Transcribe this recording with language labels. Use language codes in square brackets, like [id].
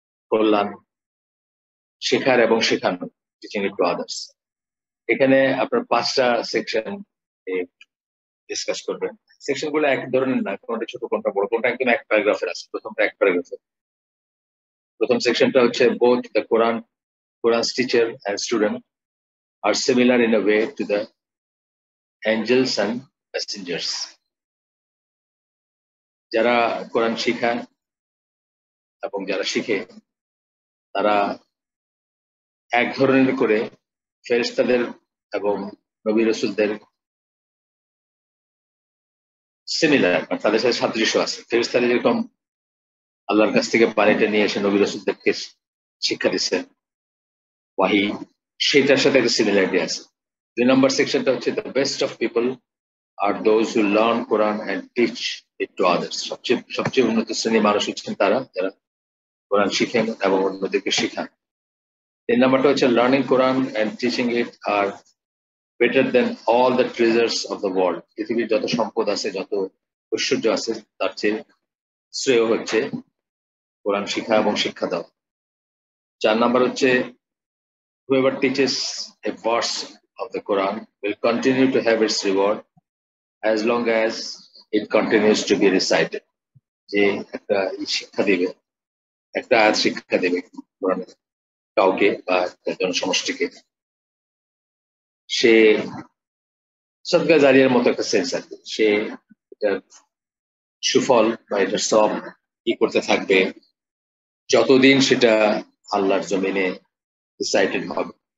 [bn] কল্যাণ, শেখার এবং শেখানো, [en] Teaching it to others. [bn] এখানে আপনার 5টা সেকশন ডিসকাস করবেন। সেকশন গুলো এক ধরনের না, কোনটা ছোট কোনটা বড়, কোনটা একদম এক প্যারাগ্রাফের আছে। প্রথমটা এক প্যারাগ্রাফের। প্রথম সেকশনটা হচ্ছে [en] Both the Quran's teacher and student are similar in a way to the angels and messengers. [bn] যারা কোরআন শিখায় এবং যারা শিখে তারা এক ধরনের করে ফেরেশতাদের এবং নবী রাসূলদের সিমিলার, তাদের সাথে সাদৃশ্য আছে। ফেরেশতারা যেরকম আল্লাহর কাছ থেকে পানিটা নিয়ে এসে নবী রাসূলদেরকে শিক্ষা দিচ্ছেন ওয়াহি, সেটার সাথে একটা সিমিলারিটি আছে। 2 নম্বর সেকশনটা হচ্ছে [en] The best of people are those who learn Quran and teach it to others. [bn] সবচেয়ে উন্নত শ্রেণীর মানুষ হচ্ছেন তারা যারা কোরআন শিখেন এবং অন্যদেরকে শেখান। 3 নম্বরটা হচ্ছে [en] Learning Quran and teaching it are better than all the treasures of the world. [bn] পৃথিবীর যত সম্পদ আছে, যত ঐশ্বর্য আছে, তার চেয়ে শ্রেয় হচ্ছে কোরআন শিখা এবং শিক্ষা দেওয়া। 4 নম্বর হচ্ছে [en] whoever teaches a verse of the Quran will continue to have its reward as long as it continues to be recited. [bn] যে একটা শিক্ষা দিবে, একটা আয়াত শিক্ষা দেবে কোরআনের কাউকে বা একটা জনসমষ্টিকে, সে সদকা জারিয়ার মতো একটা সেন্স আছে। সে এটার সুফল বা এটার সব কি করতে থাকবে যতদিন সেটা আল্লাহর জমিনে রিসাইটেড হবে।